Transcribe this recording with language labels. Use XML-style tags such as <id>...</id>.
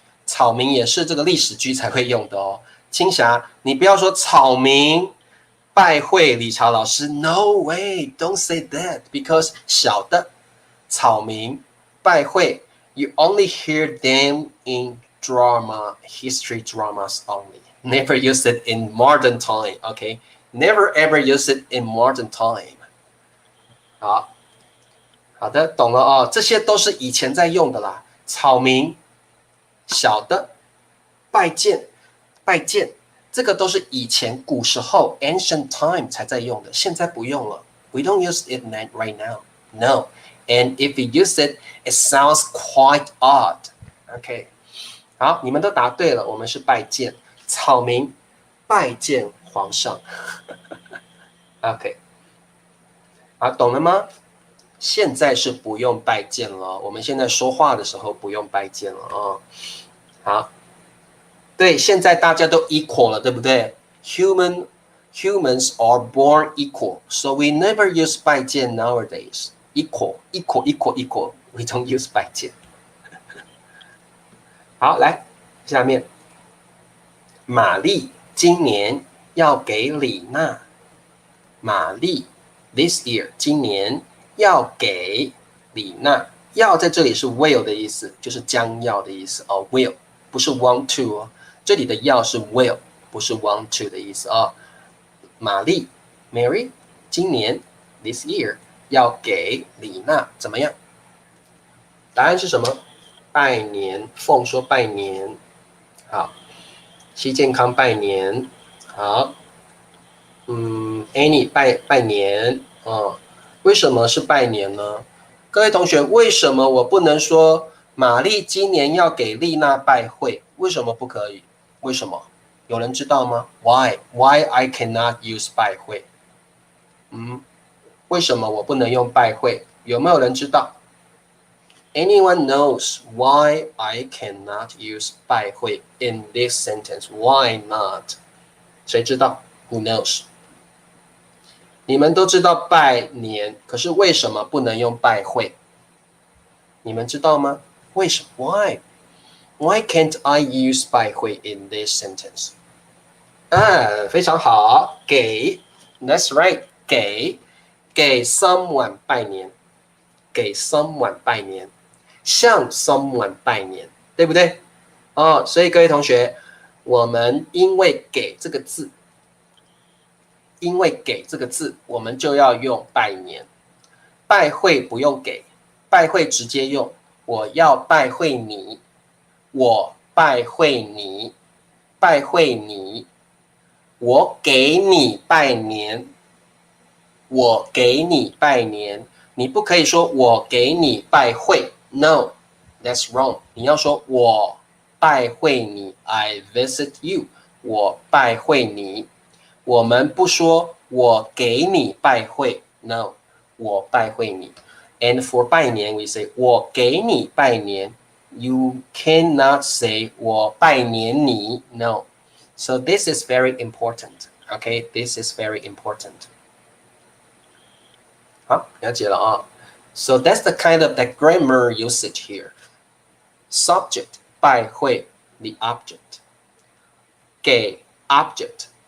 <zh>草民也是这个历史剧才会用的哦。青霞，你不要说草民拜会理查老师</zh> <en>，No way, don't say that because</en> <zh>小的草民拜会</zh> <en>，you only hear them in drama, history dramas only. Never use it in modern time, OK? Never ever use it in modern time.</en> <zh>好的，懂了哦，这些都是以前在用的啦。草民小的拜见，这个都是以前古时候</zh> <en>ancient time</en> <zh>才在用的，现在不用了。</zh> <en>We don't use it right now. No. And if we use it, it sounds quite odd.</en> <zh>OK， 好，你们都答对了，我们是拜见。草民拜见皇上。OK， 好，懂了吗？现在是不用拜见了，我们现在说话的时候不用拜见了啊。好，对，现在大家都 equal 了，对不对？</zh> <en>Humans are born equal, so we never use 拜见 nowadays. Equal. We don't use 拜见。</en> <zh>好，来下面，玛丽今年要给李娜。玛丽</zh> <en>this year</en> <zh>今年要给李娜，要在这里是 will 的意思，就是将要的意思哦 will 不是 want to 哦，这里的要是 will 不是 want to 的意思哦。玛丽 Mary 今年</zh> <en>this year</en> <zh>要给李娜怎么样？答案是什么？拜年。凤说拜年。好，希健康拜年。好。 Annie 拜年为什么是拜年呢？各位同学，为什么我不能说玛丽今年要给丽娜拜会？为什么不可以？为什么？有人知道吗</zh> <en>？Why I cannot use 拜会？</en> <zh>为什么我不能用拜会？有没有人知道</zh> <en>？Anyone knows why I cannot use 拜会 in this sentence? Why not？</en> <zh>谁知道</zh> <en>？Who knows？</en> <zh>你们都知道拜年，可是为什么不能用拜会？你们知道吗？为什么</zh> <en>？Why can't I use 拜会 in this sentence？</en> <zh>非常好，给 ，</zh> <en>That's right，</en> <zh>给 someone 拜年，给 someone 拜年，向 someone 拜年，对不对？所以各位同学，我们因为给这个字。因为给这个字，我们就要用拜年。拜会不用给，拜会直接用。我要拜会你，我拜会你，拜会你。我给你拜年，我给你拜年。你不可以说我给你拜会 ，</zh> <en>No, that's wrong。</en> <zh>你要说我拜会你 ，</zh> <en>I visit you，</en> <zh>我拜会你。我们不说我给你拜会 ，No， 我拜会你。</zh> <en>And for 拜年 we say</en> <zh>我给你拜年</zh> <en>，You cannot say</en> <zh>我拜年你</zh> <en>，No。 So this is very important. Okay, this is very important.</en> <zh>好，了解了啊。</zh> <en>So that's the kind of the grammar usage here. Subject 拜会 the object， 给 object。</en>